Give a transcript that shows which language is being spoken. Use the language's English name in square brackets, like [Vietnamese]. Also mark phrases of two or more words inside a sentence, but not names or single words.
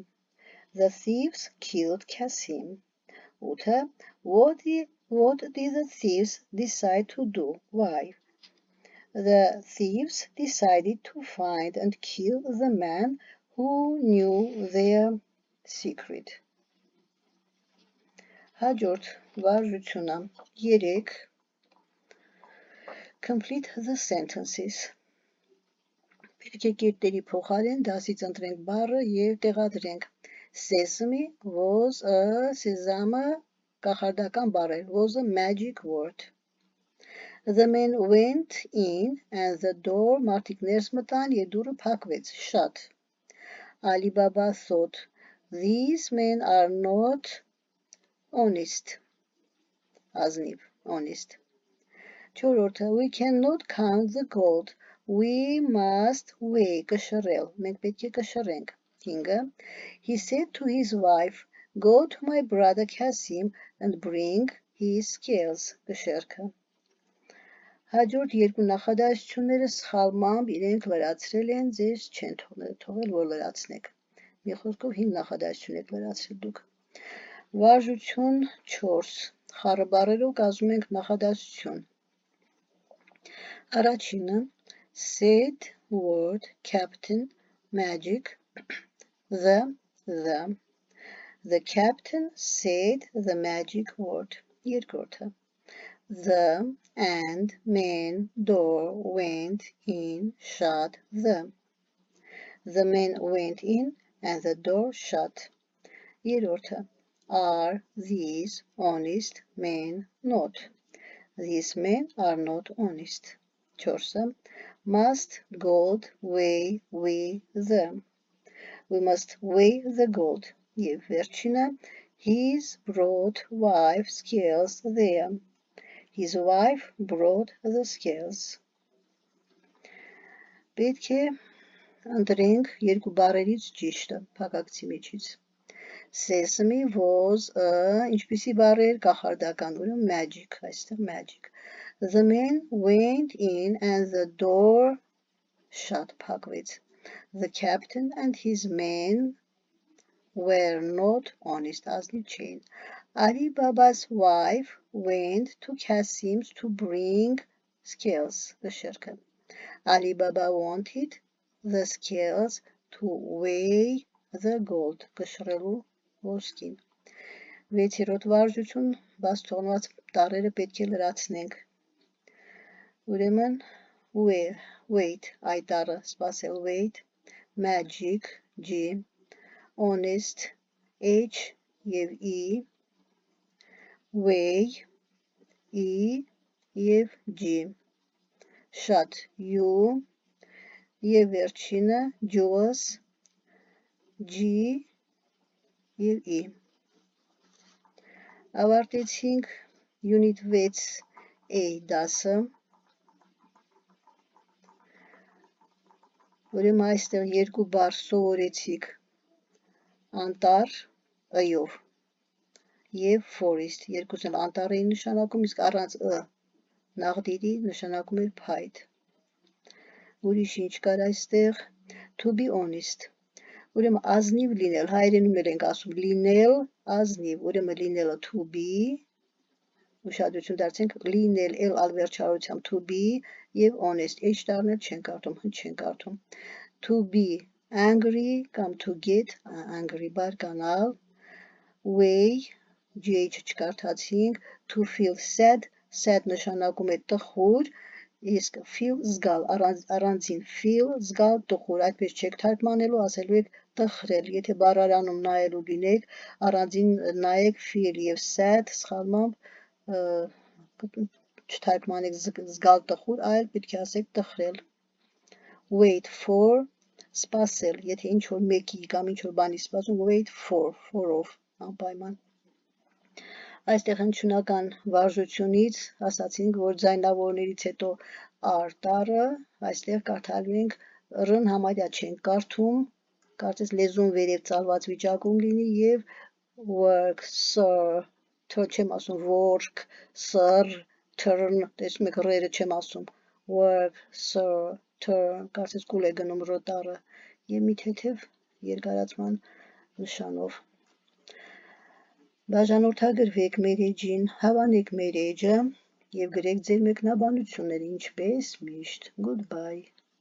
[English] The thieves killed Cassim. Uta, what did the thieves decide to do? Why? The thieves decided to find and kill the man who knew their secret. [Armenian] Հաջորդ վարժությունը 3 [English] Complete the sentences. [Armenian] Պետք է կերտերի փոխարեն դասից ընտրենք բառը եւ տեղադրենք. [English] Sesame was a sesame [Armenian] կախարդական բառ էր, [English] was a magic word. The men went in and the door [Armenian] մարդիկ ներս մտան եւ դուռը փակվեց, [English] shut. Ali Baba thought, these men are not honest. Ազնիվ, honest. Չորրորդը, we cannot count the gold. We must weigh, [Armenian] կշռել, մենք պետք է կշռենք. 5. [English] He said to his wife, go to my brother Cassim and bring his scales, [Armenian] կշեռքը. Հաջորդ 2 նախադասությունները սխալմամբ իրենք լրացրել են, ձեզ չեն թողել, որ լրացնեք. Մի խոսքով 5 նախադասություն եք լրացրել դուք. Վարժություն 4. Խառը բառերով կազմում ենք նախադասություն. [English] Առաջինը said, word, captain, magic, the captain said the magic word. Երկրորդը the and men door went in, shut the men went in and the door shut. Երրորդը are these honest men not? These men are not honest. 4. Must gold weigh we them? We must weigh the gold. [Armenian] Եվ վերջինը [English] his brought wife scales there. His wife brought the scales. [Armenian] Պետք է ընտրենք 2 բառերից ճիշտը, փակակցի միջից. [English] Sesame was a [Armenian] ինչպիսի բառ էր կախարդական, ուրեմն magic, այստեղ magic. [English] The man went in and the door shut փակվեց. The captain and his men were not honest [Armenian] ազնիվ չէին. [English] Ali Baba's wife went to Kasim's to bring scales, գշերքը. Ali Baba wanted the scales to weigh the gold, [Armenian] գշրելու ոսկին. 6-րդ վարժություն, բաց թողնված տառերը պետք է լրացնենք. Ուրեմն, wait, այ տառը սպասել, [English] wait, magic, G, honest, H և E, weigh, E և G, shut, U, [Armenian] և վերջինը, [English] Jules, G և E. [Armenian] Ավարտեցինք Unit 6A դասը. Ուրեմն այստեղ երկու բառ սովորեցիք անտառ ըյով և forest. Երկուսն էլ անտառ էին նշանակում, իսկ առանց ը նաղդիրի նշանակում էր փայտ. Ուրիշ ինչ կար այստեղ, [English] to be honest. [Armenian] Ուրեմն ազնիվ լինել, հայերենում էլ ենք ասում լինել, ազնիվ, ուրեմն լինելը [English] to be, [Armenian] ուշադրություն դարձնենք, լինել էլ ալվերջարությամբ [English] to be [Armenian] և honest, h տառնել չեն կարդում, չեն կարդում. [English] To be angry [Armenian] կամ [English] to get angry, [Armenian] բարկանալ, weigh, gh չկարդացինք, [English] to feel sad, [Armenian] sad նշանակում է տխուր, իսկ feel զգալ, առանձին feel զգալ տխուր, այդպես չեք թարգմանելու, ասելու եք տխրել, եթե բառարանում նայելու լինեք, առանձին նայեք feel և sad սխալմամբ չթարգմանեք զգալ տխուր, այլ պետք է ասեք տխրել. [English] Wait for, [Armenian] սպասել, եթե ինչ-որ մեկի կամ ինչ-որ բանի սպասում, [English] wait for-ով, անպայման. [Armenian] Այստեղ հնչյունական վարժությունից ասացինք, որ ձայնավորներից հետո R տառը, այստեղ կարդալու ենք R-ն համարյա չենք կարդում, կարծես լեզուն վերև ծալված վիճակում լինի և [English] work, sir, [Armenian] չեմ ասում [English] work, sir, turn, [Armenian] տեսնում եք ռերը չեմ ասում, work, sir, turn, կարծես կուլ է գնում R տառը և մի թեթև երկարացման նշանով. Բաժանորդագրվեք մեր էջին, հավանեք մեր էջը և գրեք ձեր մեկնաբանությունները ինչպես միշտ. [English] Goodbye.